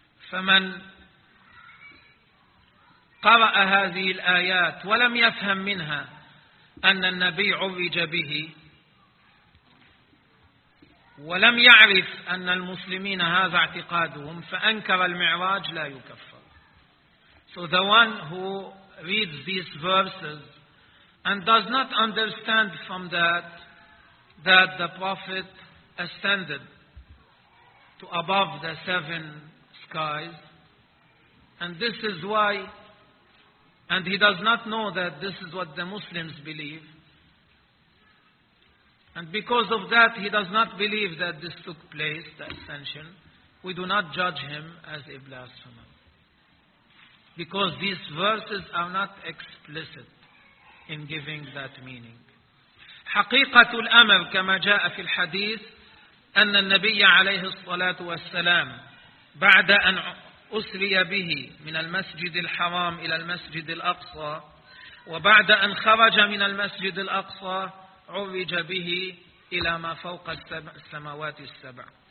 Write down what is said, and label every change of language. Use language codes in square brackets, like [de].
[ar] فمن قرأ هذه الآيات ولم يفهم منها أن النبي عرج به ولم يعرف أن المسلمين هذا اعتقادهم فأنكر المعراج لا يكفر. [en] So the one who reads these verses and does not understand from that the Prophet ascended to above the seven skies, and this is why, and he does not know that this is what the Muslims believe, and because of that he does not believe that this took place, the ascension, we do not judge him as a blasphemer. Because these verses are not explicit in giving that meaning. [ar] حقيقة الأمر كما جاء في الحديث أن النبي عليه الصلاة والسلام بعد أن أسري به من المسجد الحرام إلى المسجد الأقصى وبعد أن خرج من المسجد الأقصى عرج به إلى ما فوق السماوات السبع.